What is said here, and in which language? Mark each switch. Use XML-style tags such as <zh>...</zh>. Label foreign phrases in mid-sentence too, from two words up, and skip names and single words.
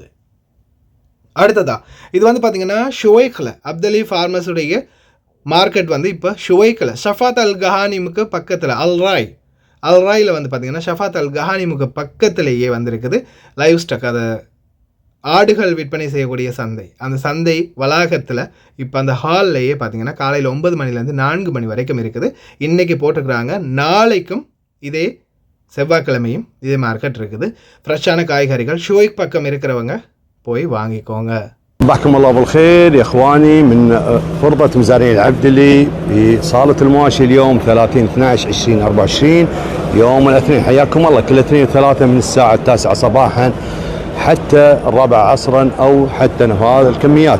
<ta>அடுத்ததா இது வந்து பார்த்திங்கன்னா ஷுவைக்கில் அப்தலி ஃபார்மஸுடைய மார்க்கெட் வந்து இப்போ ஷுவைக்கில் ஷஃபாத் அல் கஹானிமுக்கு பக்கத்தில் அல்ராயில் வந்து பார்த்திங்கன்னா ஷஃபாத் அல் கஹானிமுக்கு பக்கத்திலேயே வந்திருக்குது</ta> <en>live stock,</en> <ta>அதை ஆடுகள் விற்பனை செய்யக்கூடிய சந்தை. அந்த சந்தை வளாகத்தில் இப்போ அந்த ஹால்லையே பார்த்திங்கன்னா காலையில் 9 மணிலேருந்து 4 மணி வரைக்கும் இருக்குது. இன்றைக்கி போட்டுக்கிறாங்க, நாளைக்கும் இதே செவ்வாய்க்கிழமையும் இதே மார்க்கெட் இருக்குது. ஃப்ரெஷ்ஷான காய்கறிகள் ஷுவைக் பக்கம் இருக்கிறவங்க போய் வாங்கிக்கோங்க.</ta> <ar>صبحكم الله بالخير يا اخواني من فرضة مزارعين العبدلي بصالة المواشي اليوم 30/12/2024 يوم الاثنين. حياكم الله كل اثنين وثلاثة من الساعة 9 صباحا حتى الرابع عصرا أو حتى هذا الكميات.</ar>